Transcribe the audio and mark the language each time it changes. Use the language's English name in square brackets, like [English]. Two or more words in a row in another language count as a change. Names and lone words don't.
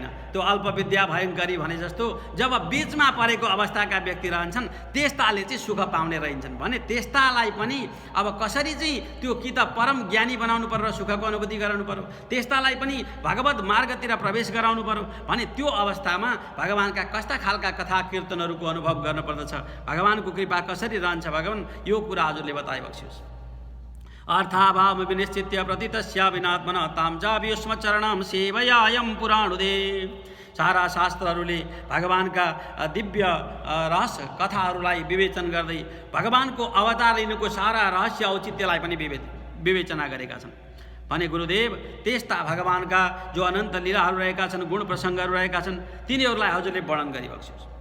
[Nepali] त्यो अल्पविद्या भयङ्करी भने जस्तो जब बिचमा परेको अवस्थाका व्यक्ति रहन्छन् त्यस्ताले चाहिँ सुख पाउने रहन्छन् भने त्यस्तालाई पनि अब कसरी चाहिँ त्यो कि त परम ज्ञानी बनाउनु पर्यो र सुखको अनुभूति गराउनु पर्यो, त्यस्तालाई पनि भगवत मार्गतिर प्रवेश गराउनु पर्यो भने त्यो अवस्थामा भगवानका कस्ता खालका कथा कीर्तनहरूको अनुभव गर्न पर्दछ, भगवानको कृपा कसरी रहन्छ भगवान यो कुरा हजुरले बताइबक्स्योस्। [Sanskrit] अर्थाभाव विनिश्चित्य प्रतितस्या विनात्मना ताम जाव्युष्म चरणम सेवयायम पुराणुदे। [Nepali] सारा शास्त्रहरूले भगवानका दिव्य रहस्य कथाहरूलाई विवेचन गर्दै भगवानको अवतार लिनुको सारा रहस्य औचित्यलाई पनि विवेचना गरेका छन् भने गुरुदेव त्यस्ता भगवानका जो अनन्त लीलाहरू रहेका छन्, गुण प्रसङ्गहरू रहेका छन्, तिनीहरूलाई हजुरले वर्णन गरिबक्स्योस्।